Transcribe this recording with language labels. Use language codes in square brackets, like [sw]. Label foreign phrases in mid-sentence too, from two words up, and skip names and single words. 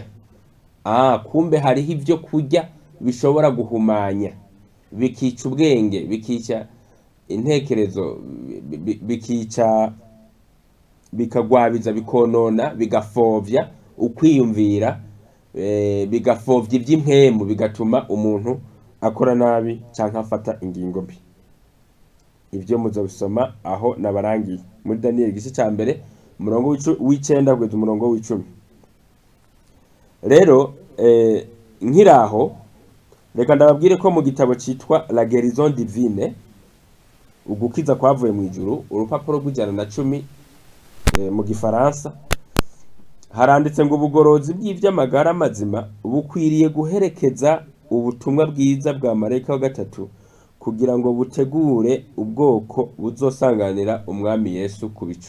[rn] Kumbe hariho ibyo kurya bishobora guhumanya, bikica ubwenge, bikica intekerezo, bikica, bikagwabiza, bikonona, bigafovya ukwiyumvira, bigafovya iby'impemu, bigatuma umuntu akora nabi cyangwa afata ingingo mbi. Ibyo muzabisoma aho nabarangiye muri Daniyeli igice cya mbere umurongo w'9 kugeza umurongo w'10. Rero nkiraho reka ndababwire ko mu gitabo cyitwa La Guérison Divine, ugukiza kwavuye mu ijuru, urupapuro rw'110 mu gifaransa, haranditse ngo ubugorozi bw'ivy'amagara mazima bukwiriye guherekeza ubutumwa bwiza bwa marayika wa gatatu kugira ngo butegure ubwoko buzosanganira umwami Yesu ku bicu.